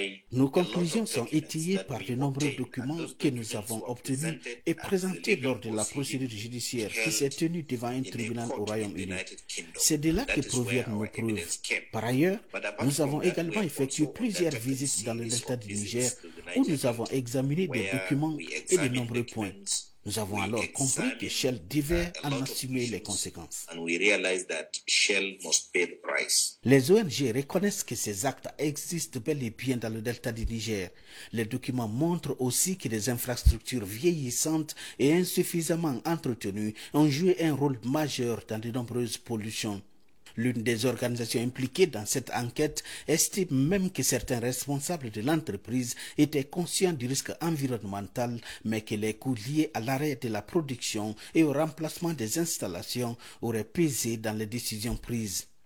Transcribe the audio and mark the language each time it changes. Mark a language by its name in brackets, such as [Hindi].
[French] Nos conclusions sont étayées par de nombreux documents que nous avons obtenus et présentés lors de la procédure judiciaire qui s'est tenue devant un tribunal au Royaume-Uni. C'est de là que proviennent nos preuves. Par ailleurs, nous avons également effectué plusieurs visites dans le delta du Niger où nous avons examiné des documents et de nombreux points. Nous avons alors compris que Shell devait en assumer les conséquences. [English] And we realized that Shell must pay the price. [French] Les ONG reconnaissent que ces actes existent bel et bien dans le delta du Niger. Les documents montrent aussi que des infrastructures vieillissantes et insuffisamment entretenues ont joué un rôle majeur dans de nombreuses pollutions. L'une des organisations impliquées dans cette enquête estime même que certains responsables de l'entreprise étaient conscients du risque environnemental, mais que les coûts liés à l'arrêt de la production et au remplacement des installations auraient pesé dans les décisions prises.